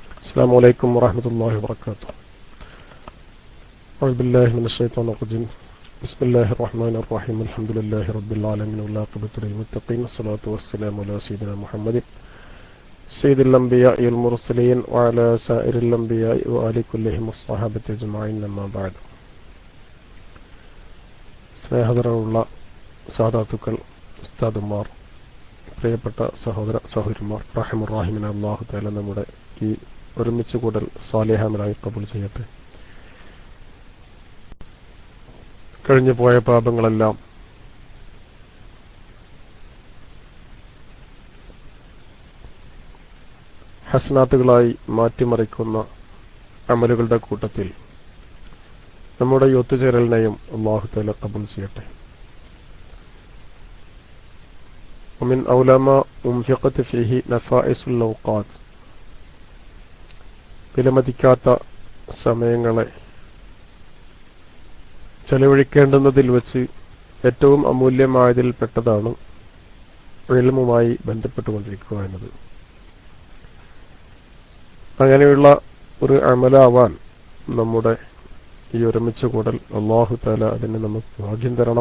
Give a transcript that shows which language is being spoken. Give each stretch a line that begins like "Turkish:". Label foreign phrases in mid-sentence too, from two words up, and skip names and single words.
Arabic: السلام عليكم ورحمة الله وبركاته. أعوذ بالله من الشيطان الرجيم. بسم الله الرحمن الرحيم. الحمد لله رب العالمين والعاقبة للمتقين. الصلاة والسلام على سيدنا محمد سيد الأنبياء والمرسلين وعلى سائر الأنبياء وآل كلهم الصحابة أجمعين. أما بعد.
Malayalam: സ്നേഹതരമുള്ള സാദാത്തുക്കൾ, ഉസ്താദുമാർ, പ്രിയപ്പെട്ട സഹോദര സഹോദരിമാർ, റഹ്മുർ-റഹീമിനെ
Arabic: الله تعالى
Malayalam: നമ്മുടെ ഈ ഒരുമിച്ച് കൂടൽ സാലിഹാമലായി കബൂൽ ചെയ്യട്ടെ. കഴിഞ്ഞു പോയ പാപങ്ങളെല്ലാം ഹസനാത്തുകളായി മാറ്റിമറിക്കുന്ന അമലുകളുടെ കൂട്ടത്തിൽ നമ്മുടെ ഈ ഒത്തുചേരലിനെയും
Arabic: الله تعالى
Malayalam: കബൂൽ ചെയ്യട്ടെ.
Arabic: ومن أولى ما أنفقت فيه نفائس الأوقات.
Malayalam: വിലമതിക്കാത്ത സമയങ്ങളെ ചെലവഴിക്കേണ്ടുന്നതിൽ വെച്ച് ഏറ്റവും അമൂല്യമായതിൽ പെട്ടതാണ് ഇൽമുമായി ബന്ധപ്പെട്ടുകൊണ്ടിരിക്കുക എന്നത്. അങ്ങനെയുള്ള ഒരു അമലാവാൻ നമ്മുടെ ഈ ഒരുമിച്ച് കൂടൽ
Arabic: الله تعالى
Malayalam: അതിന് നമുക്ക് ഭാഗ്യം തരണം.